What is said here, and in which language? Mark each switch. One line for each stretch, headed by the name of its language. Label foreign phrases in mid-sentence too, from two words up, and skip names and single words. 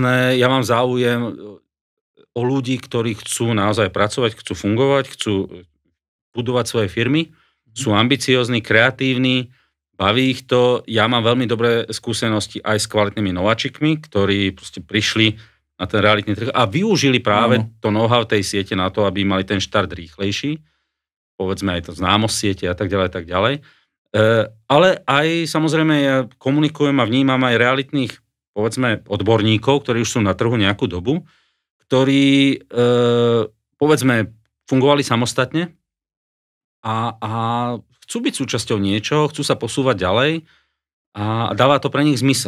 Slovak: Ja mám záujem o ľudí, ktorí chcú naozaj pracovať, chcú fungovať, chcú budovať svoje firmy, sú ambiciózni, kreatívni, baví ich to. Ja mám veľmi dobré skúsenosti aj s kvalitnými nováčikmi, ktorí proste prišli na ten realitný trh a využili práve to know-how tej siete na to, aby mali ten štart rýchlejší. Povedzme aj to známosť siete a tak ďalej, tak ďalej. Ale aj samozrejme ja komunikujem a vnímam aj realitných, povedzme, odborníkov, ktorí už sú na trhu nejakú dobu, ktorí, povedzme, fungovali samostatne a chcú byť súčasťou niečoho, chcú sa posúvať ďalej a dáva to pre nich zmysel.